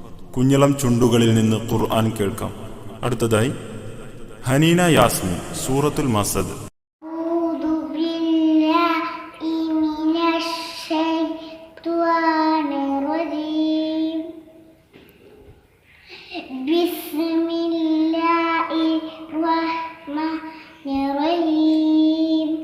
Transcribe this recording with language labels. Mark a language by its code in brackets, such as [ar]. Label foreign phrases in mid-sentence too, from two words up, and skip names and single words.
[ml] കുഞ്ഞിളം ചുണ്ടുകളിൽ നിന്ന് ഖുർആൻ കേൾക്കാം. അടുത്തതായി ഹനീന യാസ്മിൻ, സൂറത്തുൽ മസദ്. [ar] أعوذ بالله من الشيطان الرجيم بسم الله الرحمن الرحيم